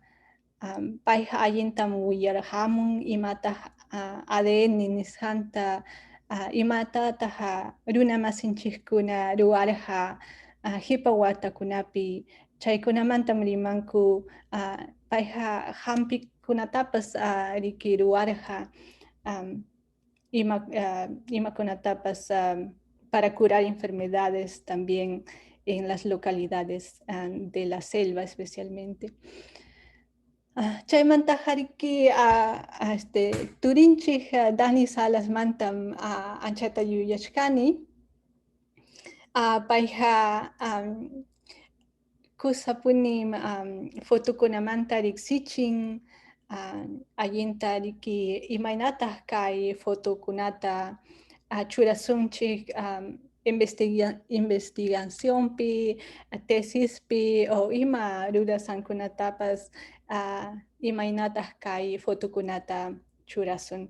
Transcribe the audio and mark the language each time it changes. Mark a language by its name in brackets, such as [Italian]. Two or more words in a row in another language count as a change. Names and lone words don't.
[Quechua] Payqa allintam wiyarqamun imataq ADN nisqanta imatataq runa masinchikkuna ruwarqa hipa watakunapi chaykunamantam rimanku payqa hampikunatapas riki ruwarqa imakunatapas [Spanish] para curar enfermedades también en las localidades de la selva especialmente. [Quechua] Chaymantaqa riki turinchik Dani Salas mantam anchata yuyashkani. Payqa kusapunim fotokunamanta riksichin allinta riki imaynataq kay fotokunata churasunchik investigacionpi, tesispi o ima rurasankunatapas imaynataq kay fotokunata churasun.